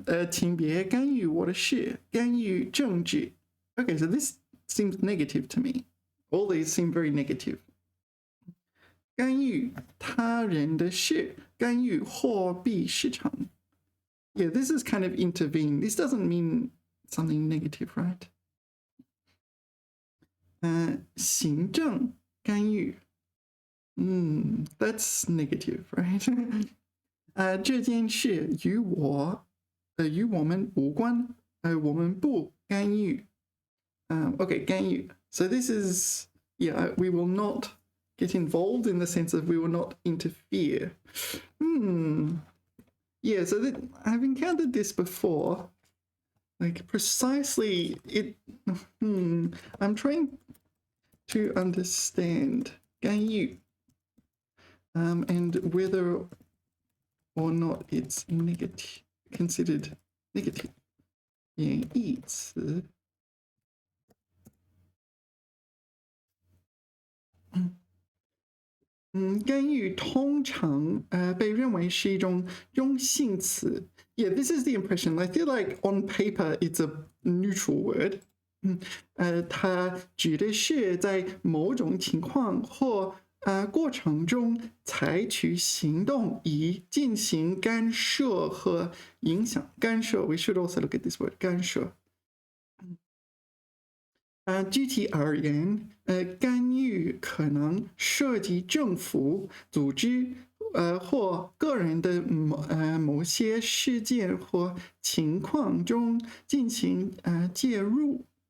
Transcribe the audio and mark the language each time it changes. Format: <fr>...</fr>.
<zh>请别干预我的事，干预政治.</zh> <en>Okay, so this seems negative to me. All these seem very negative.</en> <zh>干预他人的事，干预货币市场.</zh> <en>Yeah, this is kind of intervene. This doesn't mean something negative, right?</en> <zh>行政干预.</zh> <en>That's negative, right?</en> <zh>这件事与我们无关，我们不干预.</zh> <en>Okay, 干预. So this is, yeah, we will not get involved in the sense of we will not interfere. Yeah, so I've encountered this before. Like precisely it. I'm trying to understand 干预, and whether or not it's negative, considered negative.</en> <zh>演义词. 干预通常被认为是一种中性词.</zh> <en>Yeah, this is the impression. I feel like on paper it's a neutral word.</en> <zh>它指的是在某种情况或过程中采取行动以进行干涉和影响。</zh> <en>干涉 we should also look at this word 干涉。</en> <zh>具体而言，干预可能涉及政府、组织或个人的某些事件或情况中进行介入。</zh>